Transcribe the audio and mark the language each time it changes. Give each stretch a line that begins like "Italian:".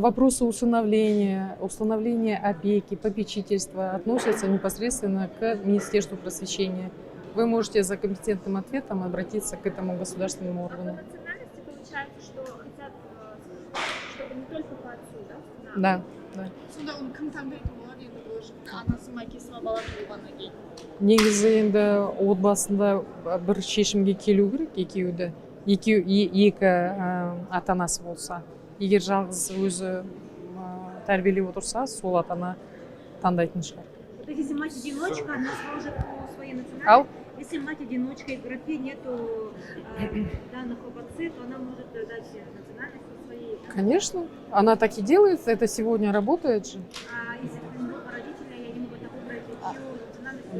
Russian: Вопросы установления опеки, попечительства относятся непосредственно к Министерству просвещения. Вы можете за компетентным ответом обратиться к этому государственному А органу. по национальности получается, что хотят, чтобы не только по отцу, да, Да.
Kazakh: сонда оны кім таңдайтын болады енді болашақта анасы ма әкесі ма баласы болғаннан кейін Негізі енді отбасында бір шешімге келу керек екі ата-анасы болса. Егер жалғыз өзі тәрбиелеп отырса, сол ата-ана таңдайтын шығар.
Russian: То есть, если мать-одиночка, она сможет по своей Ау? национальности. Если мать-одиночка и в графе нету данных об отце, то она может дать национальность своей. Конечно, она так и делает, это сегодня работает же. А если оба родителя, они могут выбрать чью национальность.